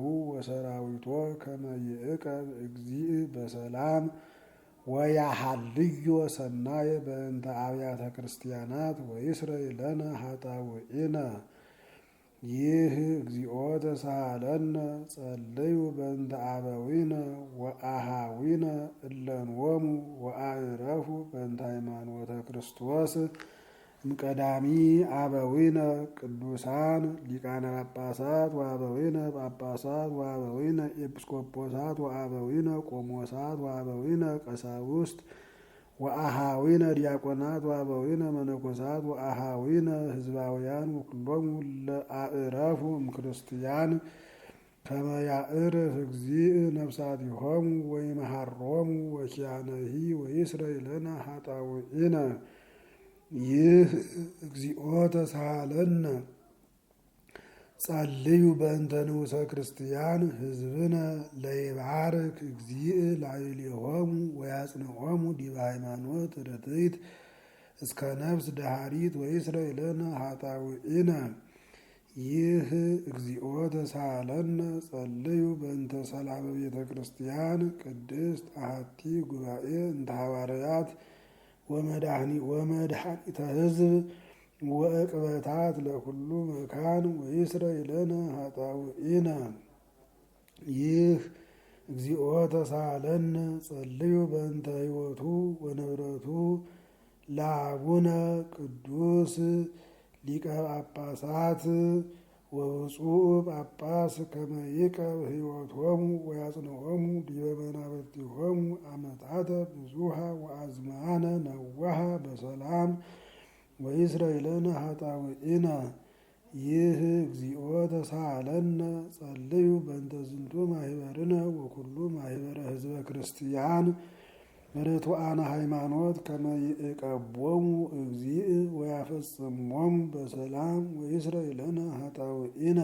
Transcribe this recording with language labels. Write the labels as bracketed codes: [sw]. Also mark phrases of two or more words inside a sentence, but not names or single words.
[gez] ወሰራዊቶ ከመ ይዕቀብ እግዚእ በሰላም ወያሃልዮ ሰናየ በእንተ አብያተ ክርስቲያናት ወይስረይ ለነ ኃጣውኢነ። ይህ እግዚኦ ተሳሃለነ። ጸልዩ በእንተ አበዊነ ወአሃዊነ እለንወሙ ወአዕረፉ በእንተ ሃይማኖተ ክርስቶስ እምቀዳሚ አበዊነ ቅዱሳን ሊቃነ ጳጳሳት ወአበዊነ ጳጳሳት ወአበዊነ ኤጲስቆጶሳት ወአበዊነ ቆሞሳት ወአበዊነ ቀሳውስት ወአሃዊነ ዲያቆናት ወአበዊነ መነኮሳት ወአሃዊነ ሕዝባውያን ወኩሎሙ ለአዕረፉ እምክርስቲያን ከመ ያዕርፍ እግዚእ ነፍሳቲሆሙ ወይመሃሮሙ ወኪያነሂ ወይስረይ ለነ ኃጣውኢነ። ይህ እግዚኦ ተሳሃለነ። ጸልዩ በእንተ ንዑሰ ክርስቲያን ሕዝብነ ለይባርክ እግዚእ ላዕሌሆሙ ወያጽንዖሙ ዲበ ሃይማኖት ርትዕት እስከ ነፍስ ደሃሪት ወይስረይ ለነ ኃጣውኢነ። ይህ እግዚኦ ተሳሃለነ። ጸልዩ በእንተ ሰላመ ቤተ ክርስቲያን ቅድስት አሐቲ ጉባኤ እንተ ሐዋርያት ወመድኃኒተ ሕዝብ ወእቅበታት ለኩሉ መካን ወይስረይ ለነ ኃጣውኢነ። ይህ እግዚኦ ተሳሃለነ። ጸልዩ በእንተ ሕይወቱ ወንብረቱ ለአቡነ ቅዱስ ሊቀ ጳጳሳት ወብፁዕ ጳጳስ ከመ ይዕቀብ ሕይወቶሙ ወያጽንዖሙ ዲበ መናብርቲሆሙ ዓመታተ ብዙኃ ወአዝማነ ነዋሃ በሰላም ወይስረይ ለነ ኃጣውኢነ። ይህ እግዚኦ ተሳሃለነ ጸልዩ በእንተ ዝንቱ ማህበርነ ወኩሉ ማህበረ ህዝበ ክርስቲያን ርቱዓነ ሃይማኖት ከመ ይዕቀቦሙ እግዚእ ወያፈጽሞሙ በሰላም ወይስረይ ለነ ኃጣውኢነ።